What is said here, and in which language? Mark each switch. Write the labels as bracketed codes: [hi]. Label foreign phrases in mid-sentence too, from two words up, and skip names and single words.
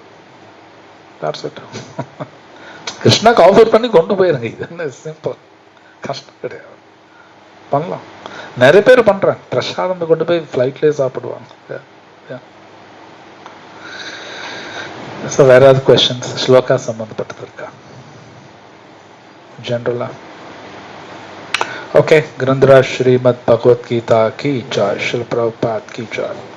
[ta] கிருஷ்ணாக்கு ஆஃபர் பண்ணி கொண்டு போயிருங்க. இது என்ன சிம்பிள், கஷ்டம் கிடையாது, பண்ணலாம். நிறைய பேர் பண்றாங்க, பிரசாதம் கொண்டு போய் ஃப்ளைட்லேயே சாப்பிடுவாங்க. ஸோ வேற ஏதாவது கொஸ்டின்ஸ் ஸ்லோகா சம்பந்தப்பட்டது இருக்கா जनरला? [hi] ओके, ग्रंथराज श्रीमद् भगवत गीता की जय, श्रील प्रभुपाद की जय.